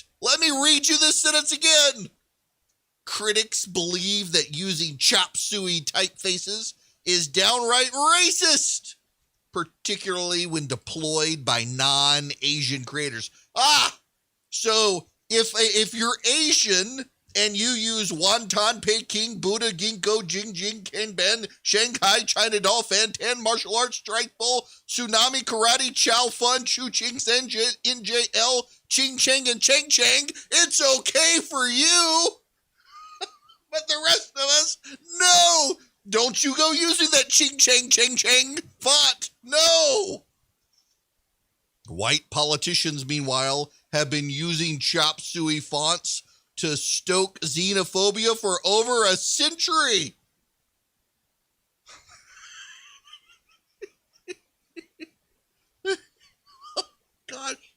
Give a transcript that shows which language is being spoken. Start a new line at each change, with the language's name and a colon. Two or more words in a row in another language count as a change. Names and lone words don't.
English: Let me read you this sentence again. Critics believe that using chop suey typefaces is downright racist, particularly when deployed by non-Asian creators. So if you're Asian and you use wonton, Peking, Buddha, ginkgo, jingjing, kanban, Shanghai, China doll, fantan, martial arts, strike bowl, tsunami, karate, chow fun, chu ching, sen, njl, ching chang, and chang chang, it's okay for you. But the rest of us, no! Don't you go using that ching chang chang chang font. No! White politicians, meanwhile, have been using chop suey fonts to stoke xenophobia for over a century. Gosh.